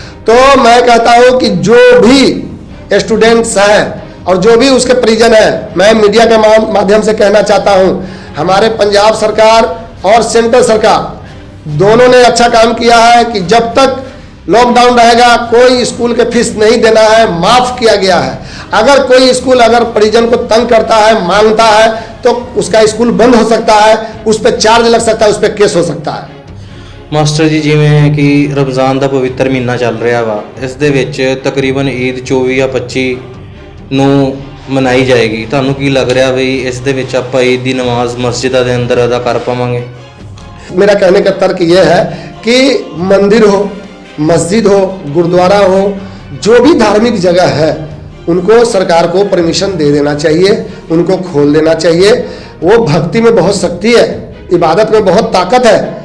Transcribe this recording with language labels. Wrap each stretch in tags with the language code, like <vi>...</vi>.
<hi>तो मैं कहता हूँ कि जो भी स्टूडेंट्स हैं और जो भी उसके परिजन है, मैं मीडिया के माध्यम से कहना चाहता हूँ, हमारे पंजाब सरकार और सेंट्रल सरकार दोनों ने अच्छा काम किया है कि जब तक लॉकडाउन रहेगा कोई स्कूल के फीस नहीं देना है, माफ़ किया गया है। अगर कोई स्कूल अगर परिजन को तंग करता है, मांगता है, तो उसका स्कूल बंद हो सकता है, उस पर चार्ज लग सकता है, उस पर केस हो सकता है।</hi> <pa>ਮਾਸਟਰ ਜੀ, ਜਿਵੇਂ ਕਿ ਰਮਜ਼ਾਨ ਦਾ ਪਵਿੱਤਰ ਮਹੀਨਾ ਚੱਲ ਰਿਹਾ ਵਾ, ਇਸ ਦੇ ਵਿੱਚ ਤਕਰੀਬਨ ਈਦ 24 ਜਾਂ 25 ਨੂੰ ਮਨਾਈ ਜਾਏਗੀ। ਤੁਹਾਨੂੰ ਕੀ ਲੱਗ ਰਿਹਾ ਵੀ ਇਸ ਦੇ ਵਿੱਚ ਆਪਾਂ ਈਦ ਦੀ ਨਮਾਜ਼ ਮਸਜਿਦਾਂ ਦੇ ਅੰਦਰ ਅਦਾ ਕਰ ਪਾਵਾਂਗੇ?</pa> <hi>मेरा कहने का तर्क यह है कि मंदिर हो, मस्जिद हो, गुरुद्वारा हो, जो भी धार्मिक जगह है उनको सरकार को परमिशन दे देना चाहिए, उनको खोल देना चाहिए। वो भक्ति में बहुत शक्ति है, इबादत में बहुत ताकत है।</hi>